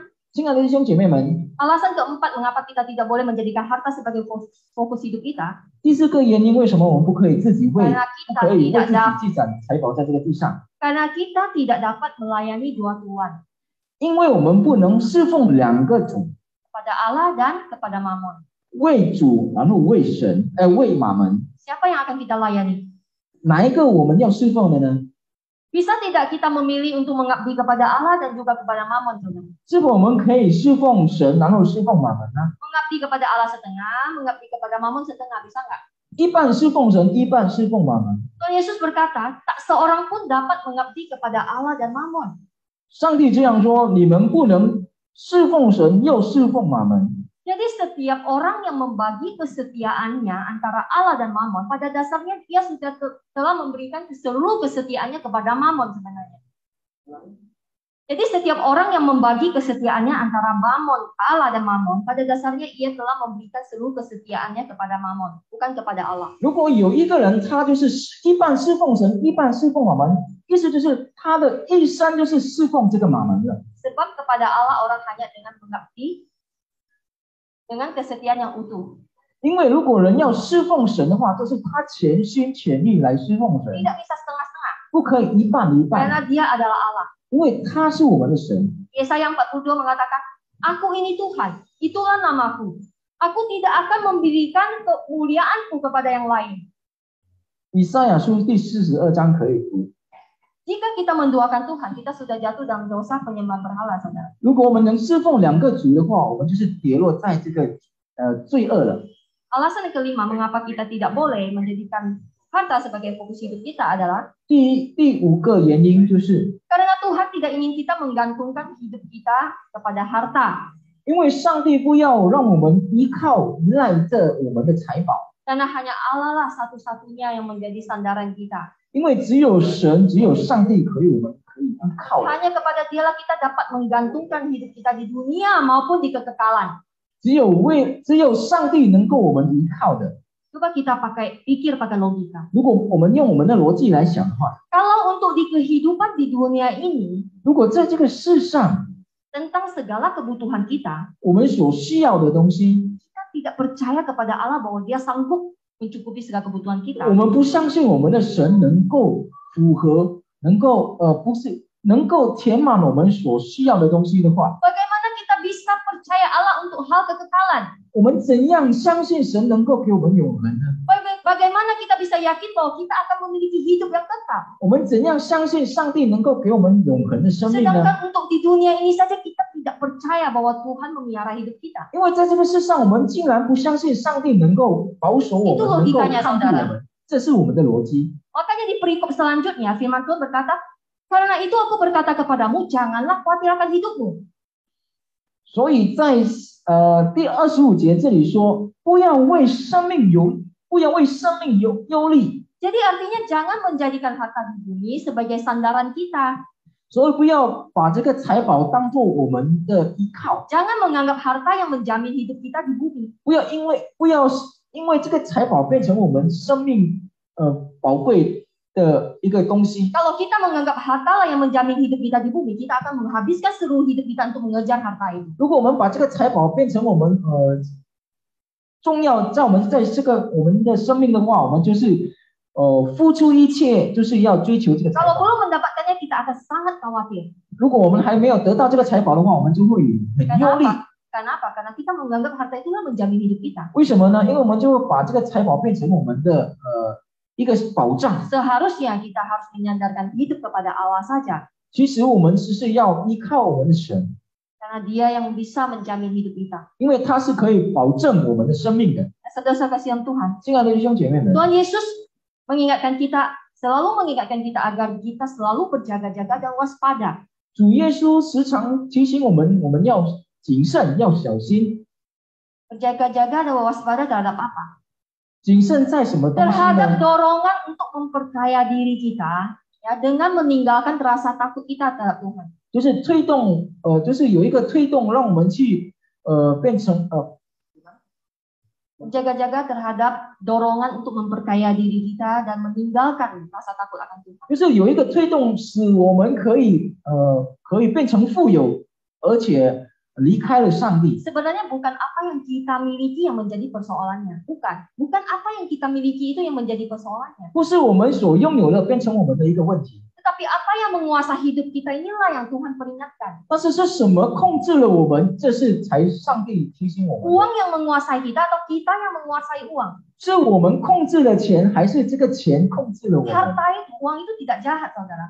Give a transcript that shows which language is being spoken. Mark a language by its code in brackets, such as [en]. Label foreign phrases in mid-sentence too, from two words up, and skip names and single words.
[zh] 亲爱的弟兄姐妹们， [id] alasan keempat mengapa kita tidak boleh menjadikan harta sebagai fokus hidup kita, [zh] 第四个原因，为什么我们不可以自己不 [id] karena [zh] 可以为 [id] kita [zh] 自 [id] tidak [zh] 己积攒财宝在这个地上？ [id] karena kita tidak dapat melayani dua Tuhan, [zh] 因为我们不能侍奉两个主， [id] kepada Allah dan kepada Mammon. [zh] 为主然后为神，为马门， [id] Siapa yang akan kita layani? [zh] 哪一个我们要侍奉的呢？ [id] Bisa tidak kita memilih untuk mengabdi kepada Allah dan juga kepada Mammon, saudara? [zh] 是否我们可以侍奉神，然后侍奉马门呢？ [id] Mengabdi kepada Allah setengah, mengabdi kepada Mammon setengah, bisa nggak? [zh] 一半侍奉神，一半侍奉马门。 [id] Tuhan Yesus berkata, tak seorang pun dapat mengabdi kepada Allah dan Mammon. [zh] 上帝这样说：你们不能侍奉神又侍奉马门。 [id] Jadi setiap orang yang membagi kesetiaannya antara Allah dan Mammon, pada dasarnya dia sudah telah memberikan seluruh kesetiaannya kepada Mammon sebenarnya. Jadi setiap orang yang membagi kesetiaannya antara Mammon, Allah dan Mammon, pada dasarnya ia telah memberikan seluruh kesetiaannya kepada Mammon, bukan kepada Allah. [zh] 如果有一个人他就是一半侍奉神，一半侍奉马门，意思就是他的一生就是侍奉这个马门了。 [id] Sebab kepada Allah orang hanya dengan mengabdi dengan kesetiaan yang utuh. [zh] 因为如果人要侍奉神的话，就是他全心全意来侍奉神， [id] Tidak bisa setengah-setengah, [zh] 不可以一半一半， [id] karena dia adalah Allah. [zh] 因为他是我们的神。 [id] Yesaya 42 mengatakan, Aku ini Tuhan, itulah namaku. Aku tidak akan memberikan kemuliaanku kepada yang lain. [zh] 以赛亚书第42章可以读。 [id] Jika kita menduakan Tuhan, kita sudah jatuh dalam dosa penyembah berhala, saudara. [zh] 如果我们能侍奉两个主的话，我们就是跌落在这个罪恶了。 [id] Alasan yang kelima mengapa kita tidak boleh menjadikan harta sebagai fokus hidup kita adalah [zh] 第五个原因就是， [id] karena Tuhan tidak ingin kita menggantungkan hidup kita kepada harta. [zh] 因为上帝不要让我们依赖着我们的财宝， [id] Karena hanya Allah lah satu-satunya yang menjadi sandaran kita. [zh] 因为只有神，只有上帝我们可以依靠。 [id] Hanya kepada Dialah kita dapat menggantungkan hidup kita di dunia maupun di kekekalan. [zh] 只有上帝能够我们依靠的。 [id] Coba kita pikir pakai logika. [zh] 如果我们用我们的逻辑来想的话， [id] Kalau untuk di kehidupan di dunia ini, [zh] 如果在这个世上 [id] tentang segala kebutuhan kita, [zh] 我们所需要的东西， [id] kita tidak percaya kepada Allah bahwa Dia sanggup mencukupi segala kebutuhan kita. [zh] 我们不相信我们的神能够符合，能够填满我们所需要的东西的话， [id] Bagaimana kita bisa percaya Allah untuk hal kekekalan? [zh] 我们怎样相信神能够给我们永恒呢？ [id] Bagaimana kita bisa yakin bahwa kita akan memiliki hidup yang kekal? [zh] 我们怎样相信上帝能够给我们永恒的生命呢？ [id] Sedangkan untuk di dunia ini saja kita tidak percaya bahwa Tuhan memelihara hidup kita. [zh] 因为在这个世上，我们竟然不相信上帝能够保守我们， [id] Itu [zh] 能够 [id] logikanya, [zh] 看顾我 [id] saudara. [zh] 们，这是我们的逻辑。 [id] Makanya di perikop selanjutnya firman Tuhan berkata, karena itu aku berkata kepadamu, janganlah khawatir akan hidupmu. [zh] 所以在第25节这里说，不要为生命忧虑。 [id] Jadi artinya jangan menjadikan harta di bumi sebagai sandaran kita. [zh] 所以不要把这个财宝当做我们的依靠， [id] Jangan menganggap harta yang menjamin hidup kita di bumi. [zh] 不要因为这个财宝变成我们生命宝贵的一个东西。 [id] Kalau kita menganggap harta lah yang menjamin hidup kita di bumi, kita akan menghabiskan seluruh hidup kita untuk mengejar harta itu. [zh] 如果我们把这个财宝变成我们重要在我们的生命的话，我们就是付出一切，就是要追求这个财 [id] Kalau [zh] 宝。 [id] belum mendapatkannya, kita akan sangat khawatir. [zh] 如果我们还没有得到这个财宝的话，我们就会很忧虑。 [id] Kenapa? Karena kita menganggap harta itulah menjamin hidup kita. [zh] 为什么呢？因为我们就会把这个财宝变成我们的一个保障。 [id] Seharusnya kita harus menyandarkan hidup kepada Allah saja. [zh] 其实我们只是要依靠我们的神， [id] Karena Dia yang bisa menjamin hidup kita. [zh] 因为他是可以保证我们的生命的。 [id] Saudara kasihan Tuhan. [zh] 亲爱的弟兄姐妹们， [id] Tuhan Yesus selalu mengingatkan kita agar kita selalu berjaga-jaga dan waspada. [zh] 主耶稣时常提醒我们，我们要谨慎，要小心。 [id] Berjaga-jaga dan waspada terhadap apa? [zh] 谨慎在什么东西 [id] Terhadap [zh] 呢？ [id] dorongan untuk memperkaya diri kita, ya, dengan meninggalkan rasa takut kita terhadap Tuhan. [zh] 就是推动，就是有一个推动，让我们去变成 [id] Berjaga-jaga terhadap dorongan untuk memperkaya diri kita dan meninggalkan rasa takut akan Tuhan. [zh] 就是有一个推动，使我们可以变成富有，而且离开了上帝。 [id] Sebenarnya bukan apa yang kita miliki yang menjadi persoalannya. Bukan apa yang kita miliki itu yang menjadi persoalannya. [zh] 不是我们所拥有的变成我们的一个问题， [id] Tetapi apa yang menguasai hidup kita inilah yang Tuhan peringatkan. [zh] 但是是什么控制了我们？这是才上帝提醒我们的。 [id] Uang yang menguasai kita atau kita yang menguasai uang? [zh] 是我们控制了钱，还是这个钱控制了我们？ [id] Uang itu tidak jahat, saudara.